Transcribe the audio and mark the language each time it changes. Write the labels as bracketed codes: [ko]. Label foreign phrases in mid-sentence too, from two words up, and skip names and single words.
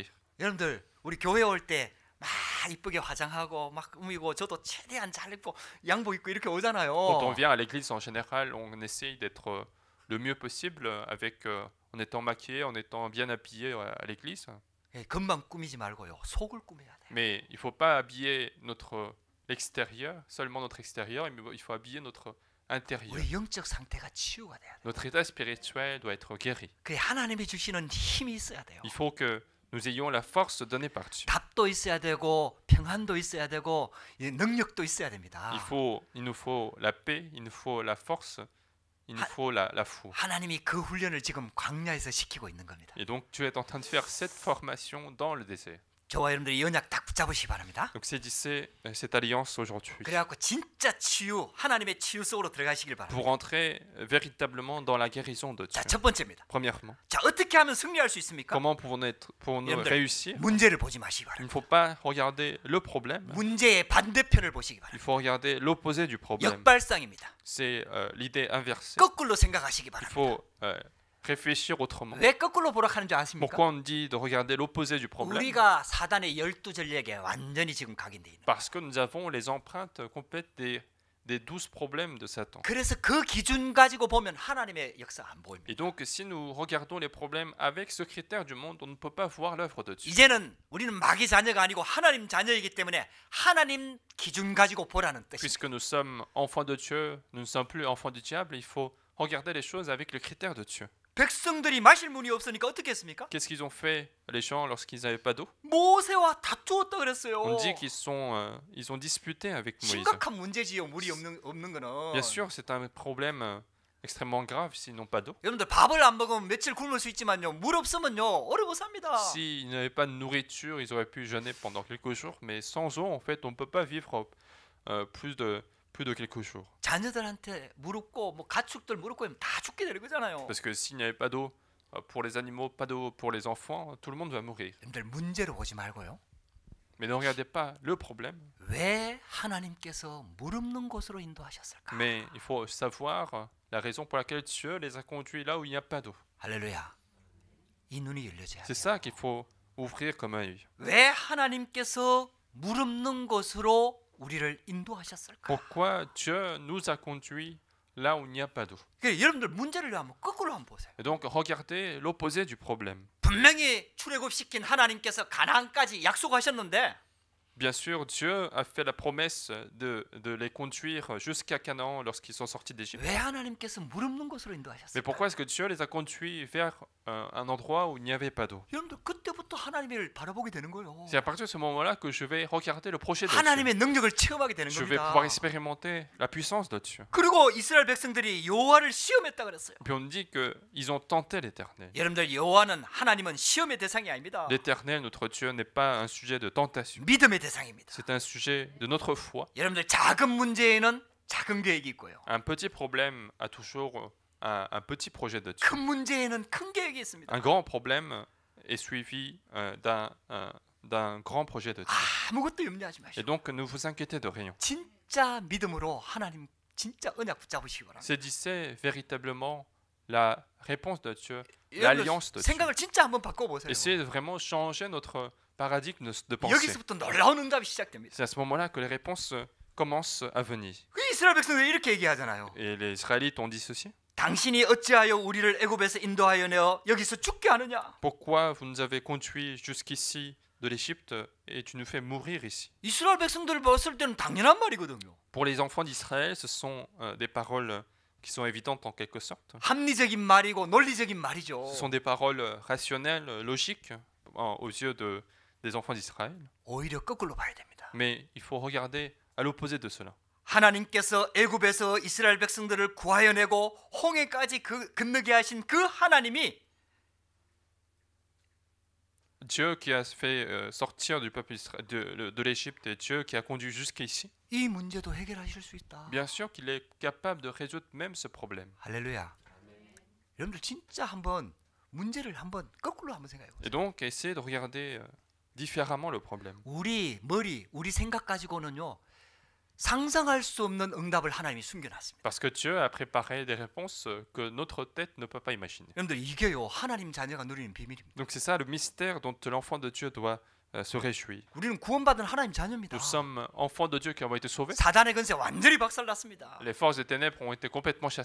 [ko] 여러분들 우리 교회 올 때 막 이쁘게 화장하고 막 꾸미고 저도 최대한 잘 입고 양복 입고 이렇게 오잖아요. [fr] Quand on vient à l'église en général, on essaye d'être le mieux possible avec, en étant maquillé, en étant bien habillé à l'église. [ko] 예, 겉만 꾸미지 말고요. 속을 꾸며야 돼. [fr] Mais il ne faut pas habiller notre extérieur, seulement notre extérieur, mais il faut habiller notre intérieur. [ko] 우리 영적 상태가 치유가 돼야 돼. [fr] Notre état spirituel doit être guéri. [ko] 그래 하나님이 주시는 힘이 있어야 돼요. [fr] Il faut que nous ayons la force donnée par Dieu. [ko] 답도 있어야 되고 평안도 있어야 되고 이 능력도 있어야 됩니다. [fr] Il nous faut la paix, il nous faut la force, il nous faut la foi. [ko] 하나님이 그 훈련을 지금 광야에서 시키고 있는 겁니다. [fr] Et donc Dieu est en train de faire cette formation dans le désert. [ko] 저와 여러분들이 이 언약 딱 붙잡으시기 바랍니다. [fr] Donc saisissez cette alliance aujourd'hui [ko] 그래갖고 진짜 치유, 하나님의 치유 속으로 들어가시길 [fr] pour [ko] 바랍니다. [fr] entrer véritablement dans la guérison de Dieu. [ko] 자, 첫 번째입니다. [fr] Premièrement, [ko] 자, 어떻게 하면 승리할 수 있습니까? [fr] comment pouvons-nous [ko] 여러분들, [fr] réussir? [ko] 문제를 보지 마시기 [fr] Il ne [ko] 바랍니다. [fr] faut pas regarder le problème, [ko] 문제의 반대편을 보시기 [fr] il [ko] 바랍니다. [fr] faut regarder l'opposé du problème. [ko] 역발상입니다. [fr] C'est l'idée inversée. [ko] 거꾸로 생각하시기 [fr] Il [ko] 바랍니다. [fr] faut réfléchir autrement. [ko] 왜 거꾸로 보라 하는 줄 아십니까? [fr] Pourquoi on dit de regarder l'opposé du problème? [ko] 우리가 사단의 12전략에 완전히 지금 각인돼 있는. [fr] Parce que nous avons les empreintes complètes des 12 problèmes de Satan. [ko] 그래서 그 기준 가지고 보면 하나님의 역사 안 보입니다. [fr] Et donc, si nous regardons les problèmes avec ce critère du monde, on ne peut pas voir l'œuvre de Dieu. [ko] 이제는 우리는 마귀 자녀가 아니고 하나님 자녀이기 때문에 하나님 기준 가지고 보라는 뜻입니다. [fr] Puisque nous sommes enfants de Dieu, nous ne sommes plus enfants du diable, il faut regarder les choses avec le critère de Dieu. [ko] 백성들이 마실 물이 없으니까 어떻게 했습니까? [fr] Qu'est-ce qu'ils ont fait, les gens, lorsqu'ils n'avaient pas d'eau? [ko] 모세와 다투었다 그랬어요. [fr] On dit ils ont disputé avec Moïse. [ko] 심각한 문제지요. 물이 없는 거는. [fr] Bien sûr, c'est un problème extrêmement grave s'ils n'ont pas d'eau. [ko] 여러분들 밥을 안 먹으면 며칠 굶을 수 있지만요. 물 없으면요. 어려 못 삽니다. [fr] S'ils n'avaient pas de nourriture, ils auraient pu jeûner pendant quelques jours, mais sans eau, en fait, on ne peut pas vivre plus de quelques jours. [ko] 자녀들한테 물 없고 뭐 가축들 물 없고 하면 다 죽게 되는 거잖아요. [fr] Parce que s'il n'y avait pas d'eau pour les animaux, pas d'eau pour les enfants, tout le monde va mourir. [ko] 여러분들 문제로 보지 말고요. [fr] Mais ne regardez pas le problème, [ko] 왜 하나님께서 물 없는 곳으로 인도하셨을까? [fr] mais il faut savoir la raison pour laquelle Dieu les a conduits là où il n'y a pas d'eau. [ko] 할렐루야. 이 눈이 열려져야 [fr] C'est [ko] 돼요. [fr] ça qu'il faut ouvrir comme un œil. [ko] 왜 하나님께서 물 없는 곳으로 우리를 인도하셨을까? [fr] Pourquoi Dieu nous a conduits là où il n'y a pas d'eau? [ko] 그러니까 여러분들 문제를 한번 거꾸로 한번 보세요. [fr] Et donc regardez l'opposé du problème. [ko] 분명히 출애굽시킨 하나님께서 가나안까지 약속하셨는데 [fr] Bien sûr, Dieu a fait la promesse de les conduire jusqu'à Canaan lorsqu'ils sont sortis d'Égypte. [ko] 왜 하나님께서 물 없는 곳으로 [fr] Mais [ko] 인도하셨을까? [fr] pourquoi est-ce que Dieu les a conduits vers un endroit où il n'y avait pas d'eau? [ko] 여러분들 그때부터 하나님을 바라보게 되는 거예요. [fr] C'est à partir de ce moment-là que je vais regarder le projet de Dieu. [ko] 하나님의 능력을 체험하게 되는 [fr] Je vais [ko] 겁니다. [fr] pouvoir expérimenter la puissance de Dieu. [ko] 그리고 이스라엘 백성들이 여호와를 시험했다 그랬어요. [fr] Puis on dit qu'ils ont tenté l'Éternel. [ko] 여러분들 여호와는 하나님은 시험의 대상이 아닙니다. [fr] L'Éternel, notre Dieu, n'est pas un sujet de tentation. [ko] 믿음의 대상입니다. [fr] C'est un sujet de notre foi. [ko] 여러분들 작은 문제에는 작은 계획이 있고요. [fr] Un petit problème a toujours un petit projet de Dieu. [ko] 큰 문제에는 큰 계획이 있습니다. [fr] Un grand problème est suivi d'un grand projet de Dieu. [ko] 아무것도 염려하지 [fr] Et [ko] 마시고 [fr] donc, ne vous inquiétez de rien. [ko] 진짜 믿음으로 하나님 진짜 언약 붙잡으시기 바랍니다. [fr] Saisissez véritablement la réponse de Dieu, [ko] 여러분들 [fr] l'alliance de Dieu. [ko] 생각을 진짜 한번 바꿔보세요. [fr] Essayez de vraiment changer notre paradigme de pensée. [ko] 여기서부터 놀라운 응답이 시작됩니다. [fr] C'est à ce moment-là que les réponses commencent à venir. [ko] 그 이스라엘 백성들이 이렇게 얘기하잖아요. [fr] Et les Israélites ont dit ceci. [ko] 당신이 어찌하여 우리를 애굽에서 인도하여 내어 여기서 죽게 하느냐? [fr] Pourquoi vous nous avez conduits jusqu'ici de l'Égypte et tu nous fais mourir ici? [ko] 이스라엘 백성들을 봤을 때는 당연한 말이거든요. [fr] Pour les enfants d'Israël, ce sont des paroles qui sont évidentes en quelque sorte. [ko] 합리적인 말이고 논리적인 말이죠. [fr] Ce sont des paroles rationnelles, logiques aux yeux des enfants d'Israël. [ko] 오히려 거꾸로 봐야 됩니다. [fr] Mais il faut regarder à l'opposé de cela. [ko] 하나님께서 애굽에서 이스라엘 백성들을 구하여 내고 홍해까지 건너게 하신 그 하나님이 [fr] Dieu qui a fait sortir du peuple de l'Égypte et Dieu qui a conduit jusqu'ici, [ko] 이 문제도 해결하실 수 있다. [fr] bien sûr qu'il est capable de résoudre même ce problème. [ko] 할렐루야. 여러분들 진짜 한번 문제를 한번 거꾸로 한번 생각해 보세요. [fr] Et donc, essayez de regarder différemment le problème. [ko] 우리 머리, 우리 생각 가지고는요. 상상할 수 없는 응답을 하나님이 숨겨놨습니다. [fr] Parce que Dieu a préparé des réponses que notre tête ne peut pas imaginer. [ko] 여러분들 이게요. 하나님 자녀가 누리는 비밀입니다. [fr] Donc c'est ça le mystère dont l'enfant de Dieu doit se réjouir. [ko] 우리는 구원받은 하나님 자녀입니다. [fr] Nous sommes enfants de Dieu qui avons été sauvés. [ko] 사단의 근세 완전히 박살났습니다. [fr] Les forces des ténèbres ont été complètement chassées.